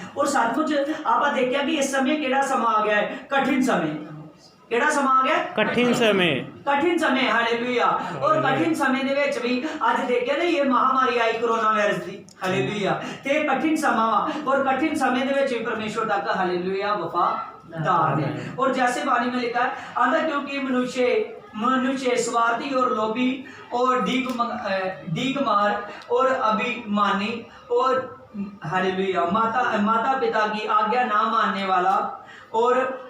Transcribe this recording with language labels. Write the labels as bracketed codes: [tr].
[hi] और सचमुच आप देखिया कि इस समय केड़ा समा आ गया है? कठिन समय। केड़ा समा आ गया? कठिन कठिन समय हालेलुया और कठिन समय [pa] ਦੇ ਵਿੱਚ ਵੀ ਅੱਜ ਦੇਖਿਆ ਨਾ ਇਹ ਮਹਾਮਾਰੀ ਆਈ ਕੋਰੋਨਾ ਵਾਇਰਸ ਦੀ ਹਾਲੇਲੂਇਆ ਤੇ ਕਠਿਨ ਸਮਾਂ ਵਾ ਔਰ ਕਠਿਨ ਸਮੇਂ ਦੇ ਵਿੱਚ ਵੀ [hi] परमेश्वर तक हालेलुया वफादार है। और जैसे वाणी में लिखा है आंधा क्योंकि मनुष्य स्वार्थी और लोभी और डीगमार और अभिमानी और हालेलुया माता पिता की आज्ञा ना मानने वाला और